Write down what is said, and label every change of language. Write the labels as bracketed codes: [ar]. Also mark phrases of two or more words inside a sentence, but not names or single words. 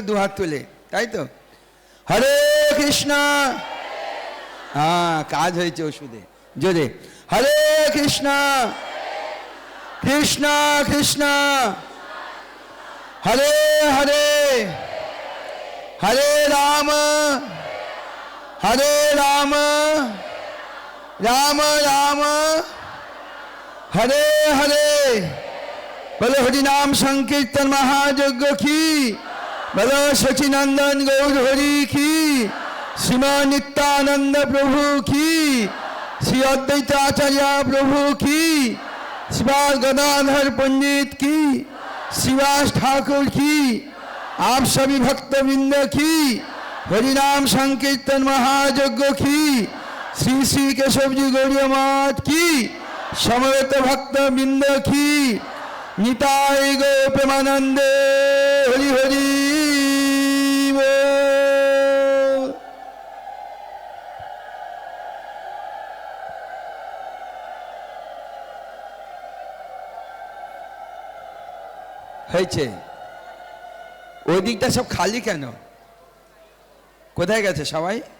[bn] দু হাত তুলে, তাই তো? হরে কৃষ্ণ। হ্যাঁ, কাজ হয়েছে ওষুধে। জোরে হরে কৃষ্ণ কৃষ্ণ কৃষ্ণ হরে হরে, হরে রাম राम राम हरे हरे। [hi] बोलो हरि नाम संकीर्तन महायज्ञ की, बोलो सचिनंदन गौर हरि की, श्रीमान नित्यानंद प्रभु की, श्री अद्वैत आचार्य प्रभु की। शिवास गदाधर पंडित की, शिवास ठाकुर की, आप सभी भक्तवृंद की, हरिनाम संकीर्तन महायज्ञ की, श्री श्री केशव जी गौड़ीय मठ की, समवेत भक्तवृंद की, [bn] নিতাই গো প্রেমানন্দে হরি হরি বোল। হয়েছে ওই দিকটা সব খালি কেন? কোথায় গেছে সবাই?